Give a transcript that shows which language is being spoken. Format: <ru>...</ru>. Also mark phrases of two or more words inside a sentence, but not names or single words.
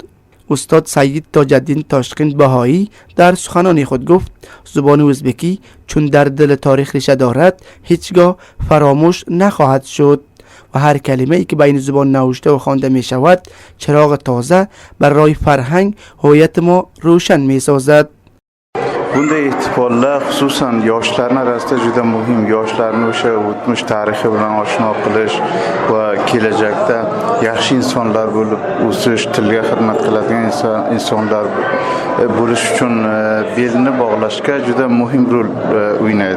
<fa>استاد سید تاج‌الدین تاشقین بهایی در سخنان خود گفت زبان ازبکی چون در دل تاریخ ریشه دارد هیچگاه فراموش نخواهد شد و هر کلمه ای که به این زبان نوشته و خوانده می شود چراغ تازه بر راه فرهنگ هویت ما روشن می سازد.</fa> <uz>Bunday ihtifollar xususan yoshlarni rasda juda muhim. Yoshlarni o'sha o'tmish tarixi bilan oshno qilish va kelajakda yaxshi insonlar bo'lib o'sish, tilga xizmat qiladigan insonlar bo'lish uchun belni bog'lashga juda muhim rol o'ynaydi.</uz>